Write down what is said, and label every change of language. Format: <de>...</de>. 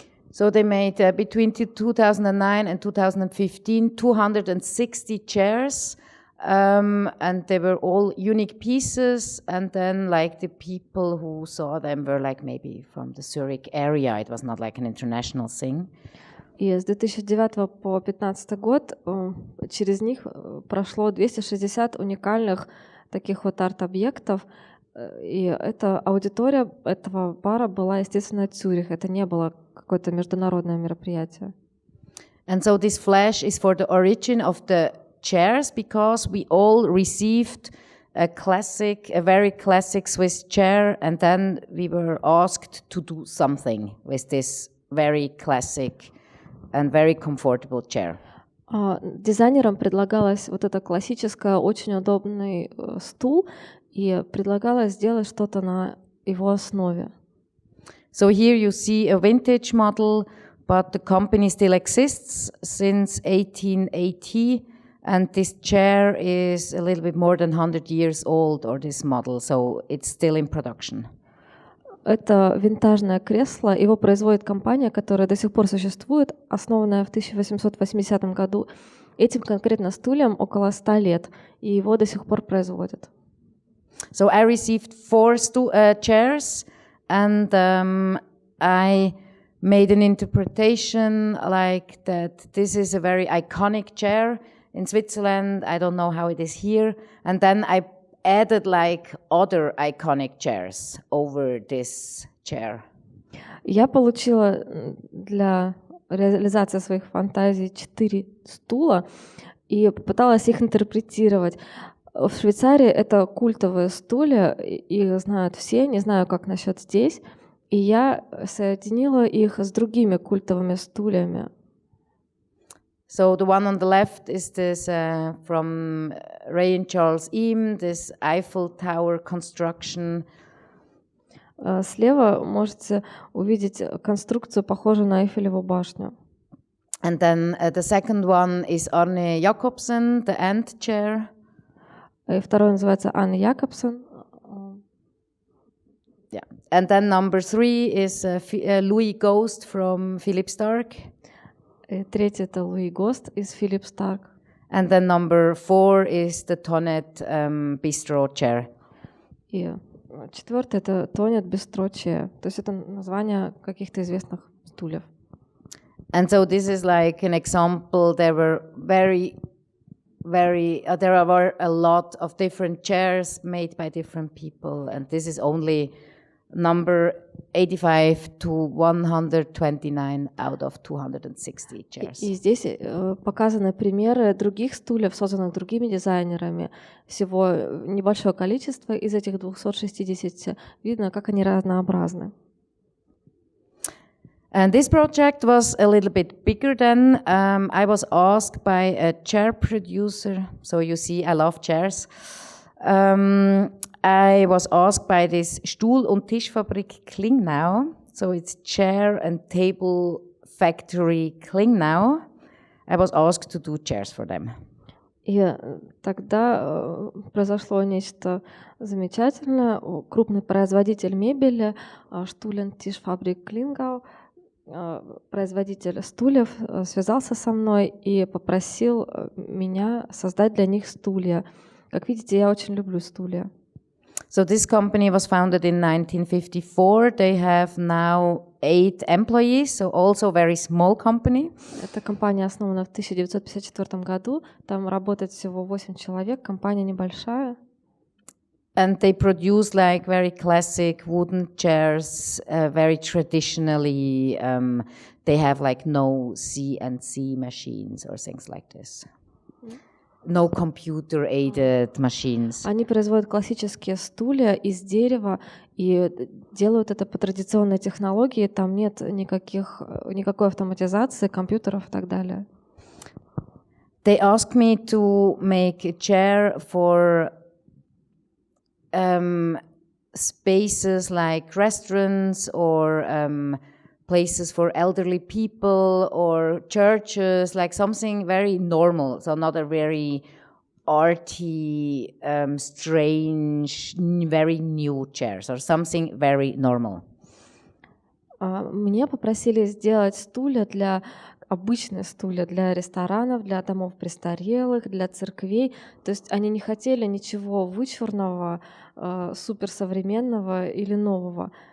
<en>So they made between 2009 and 2015 260 chairs, and they were all unique pieces. And then, like, the people who saw them were like maybe from the Zurich area. It was not like an international thing.</en> <ru>И с 2009 по 2015 год через них прошло 260 уникальных таких вот арт-объектов. И эта аудитория этого бара была, естественно, Цюрих. Это не было какое-то международное мероприятие.</ru> <en>And so this flash is for the origin of the chairs, because we all received a very classic Swiss chair, and then we were asked to do something with this very classic and very comfortable chair.</en> <ru>Дизайнерам предлагалось вот это классическое, очень удобный стул, и предлагалось сделать что-то на его основе.</ru> <en>So here you see a vintage model, but the company still exists since 1880, and this chair is a little bit more than 100 years old, or this model, so it's still in production.</en> <ru>Это винтажное кресло, его производит компания, которая до сих пор существует, основанная в 1880 году. Этим конкретно стульям около 100 лет, и его до сих пор производят.</ru> <en>So I received 4 chairs, and I made an interpretation like that this is a very iconic chair in Switzerland. I don't know how it is here. And then I added like other iconic chairs over this chair.</en> <ru>Я получила для реализации своих фантазий 4 стула и попыталась их интерпретировать. В Швейцарии это культовые стулья, их знают все, не знаю, как насчет здесь. И я соединила их с другими культовыми стульями.</ru> <en>So the one on the left is this from Ray and Charles Eames, this Eiffel Tower construction.</en> <ru>Слева можете увидеть конструкцию, похожую на Эйфелеву башню.</ru> <en>And then the second one is Arne Jacobsen, the ant chair.</en> <ru>И второй называется Анна Якобсон.</ru> <en>Yeah. And then number 3 is Louis Ghost from Philip Stark.</en> <ru>И третий это Луи Гост из Philip Stark.</ru> <en>And then number 4 is the Tonnet Bistro chair.</en> <ru>И четвертый это Tonnet Bistro chair. То есть это название каких-то известных стульев.</ru> <en>And so this is like an example. There were there were a lot of different chairs made by different people, and this is only number 85 to 129 out of 260 chairs.</en> <ru>И здесь показаны примеры других стульев, созданных другими дизайнерами. Всего небольшое количество из этих 260. Видно, как они разнообразны.</ru> <en>And this project was a little bit bigger than I was asked by a chair producer. So you see, I love chairs. I was asked by this Stuhl- und Tischfabrik Klingnau. So it's chair and table factory Klingnau. I was asked to do chairs for them.</en> <ru>И тогда произошло нечто замечательное. Крупный производитель мебели Stuhl- und Tischfabrik Klingnau, производитель стульев, связался со мной и попросил меня создать для них стулья. Как видите, я очень люблю стулья.</ru> <en>So this company was founded in 1954. They have now 8 employees, so also a very small company.</en> <ru>Эта компания основана в 1954 году. Там работает всего 8 человек. Компания небольшая.</ru> <en>And they produce like very classic wooden chairs, very traditionally. They have like no CNC machines or things like this. No computer-aided machines.</en> <ru>Они производят классические стулья из дерева и делают это по традиционной технологии. Там нет никакой автоматизации, компьютеров и так далее.</ru> <en>They asked me to make a chair for spaces like restaurants or places for elderly people or churches, like something very normal, so not a very arty, strange, very new chairs, or something very normal.</en> <ru>Меня попросили сделать обычные стулья для ресторанов, для домов престарелых, для церквей. То есть они не хотели ничего вычурного, суперсовременного или нового.</ru>